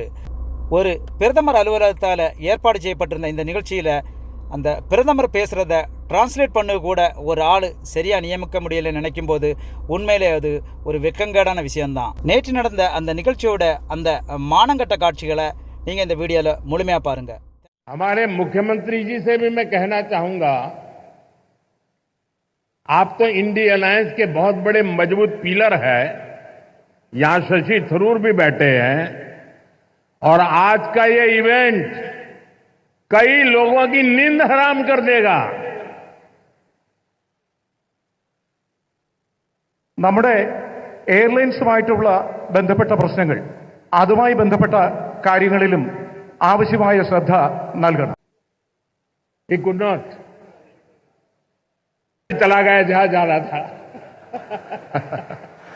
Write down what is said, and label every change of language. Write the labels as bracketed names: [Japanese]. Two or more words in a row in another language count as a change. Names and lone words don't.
[Tamil] ஒரு பிரதமர் அலுவலகத்தால் ஏற்பாடு செய்யப்பட்டிருந்த இந்த நிகழ்ச்சியில் அந்த பிரதமர் பேசுகிறத டிரான்ஸ்லேட் பண்ண கூட ஒரு ஆள் சரியாக நியமிக்க முடியலைன்னு நினைக்கும் போது உண்மையிலே அது ஒரு வெக்கங்கேடான விஷயம்தான். நேற்று நடந்த அந்த நிகழ்ச்சியோட அந்த மானங்கட்ட காட்சிகளை நீங்கள் இந்த வீடியோவில் முழுமையாக பாருங்கள். [Hindi] हमारे मुख्यमंत्री जी से भी मैं कहना चाहूंगा, आप तो इंडिया अलायंस के बहुत बड़े मजबूत पिलर है. यहां शशि थरूर भी बैठे हैं और आज का ये इवेंट कई लोगों की नींद हराम कर देगा. [Malayalam] നമ്മുടെ എയർലൈൻസുമായിട്ടുള്ള ബന്ധപ്പെട്ട പ്രശ്നങ്ങൾ, അതുമായി ബന്ധപ്പെട്ട കാര്യങ്ങളിലും ആവശ്യമായ ശ്രദ്ധ നൽകണം. [English] He could not. [Hindi] चला गया जहां जा रहा था.